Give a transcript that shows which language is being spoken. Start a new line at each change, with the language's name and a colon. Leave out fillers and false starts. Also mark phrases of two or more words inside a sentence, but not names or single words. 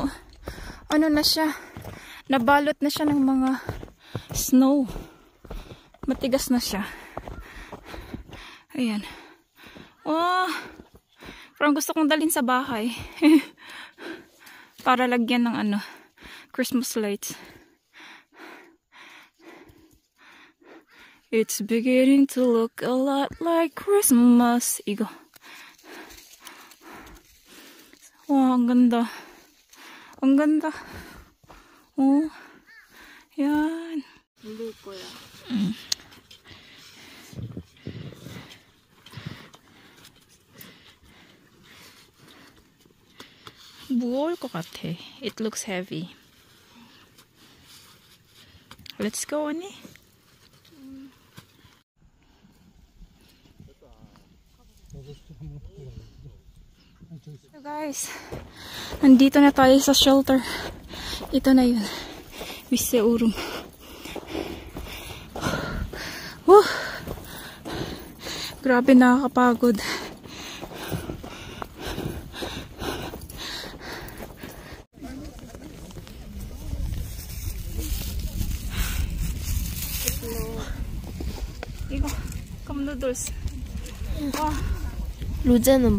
Filipino: Ano na siya? Nabalot na siya ng mga snow. Matigas na siya. Ayan. Oh, parang gusto kong dalhin sa bahay. Para lagyan ng
English: Christmas lights. It's beginning to look a lot like Christmas.
Korean: 이거. 와,
Filipino: ang ganda. Ang ganda. Oh. Yan.
Korean: 물릴 거야. 무거울 것 같아.
English: It looks heavy. Let's go, 언니. So guys,
Filipino: nandito na tayo sa shelter. Ito na yun. Wiseurum. Grabe, nakakapagod.
Korean: 이거
English: cup noodles.
Korean: 와, 로제는